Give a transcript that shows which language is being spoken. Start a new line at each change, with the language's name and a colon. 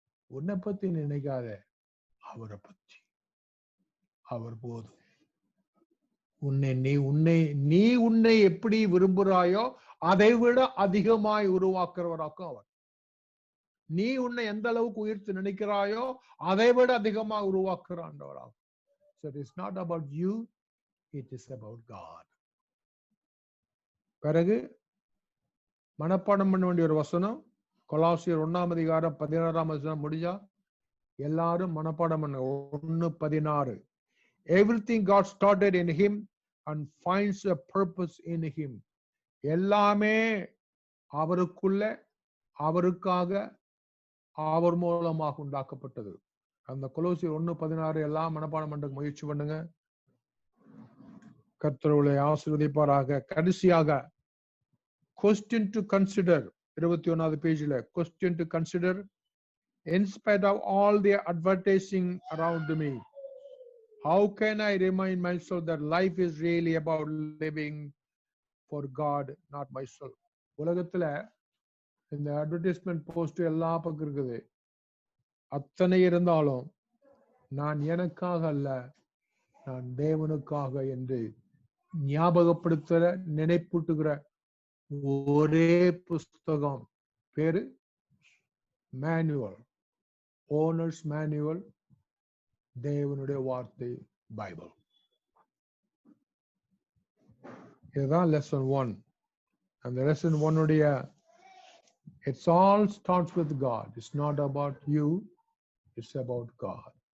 Tamil: உன்னை பத்தி நினைக்காத, அவரை பற்றி. அவர் போதும். நீ உன்னை எப்படி விரும்புகிறாயோ அதை விட அதிகமாய் உருவாக்குறவராக்கும் அவர். நீ உன்னை எந்த அளவுக்கு உயர்த்து நினைக்கிறாயோ அதை விட அதிகமாக உருவாக்குற ஆண்டவராகும்.
English: So it is not about you, it is about God.
Tamil: பிறகு மனப்பாடம் பண்ண வேண்டிய ஒரு வசனம், கொலாசியர் 1ஆம் அதிகாரம் 16ஆம் வசனம் முடிஞ்சா எல்லாரும் மனப்பாடம் பண்ண. 1:16.
English: Everything God started in him and finds a purpose in him.
Tamil: எல்லாமே அவருக்குள்ள, அவருக்காக, அவர் மூலமாக உண்டாக்கப்பட்டது. அந்த கொலோசியர் 1:16 எல்லாம் மனப்பாடம் பண்ண முயற்சி பண்ணுங்க. கர்த்தர் உங்களை ஆசீர்வதிப்பாராக. கடைசியாக
English: question to consider,
Tamil: 21வது பேஜ்ல question to consider.
English: In spite of all the advertising around me, how can I remind myself that life is really about living for God, not myself?
Tamil: உலகத்துல இந்த அட்வர்டைஸ்மெண்ட் போஸ்ட் எல்லா பக்கம் இருக்குது. அத்தனை இருந்தாலும் நான் எனக்காக அல்ல, நான் தேவனுக்காக என்று ஞாபகப்படுத்துற, நினைப்பூட்டுகிற ஒரே புஸ்தகம் பேரு மேனுவல், ஓனர்ஸ் மேனுவல், தேவனுடைய வார்த்தை, பைபிள். இதுதான் லெசன் 1. அந்த லெசன் 1 உடைய
English: it's all starts with God. It's not about you, it's about God.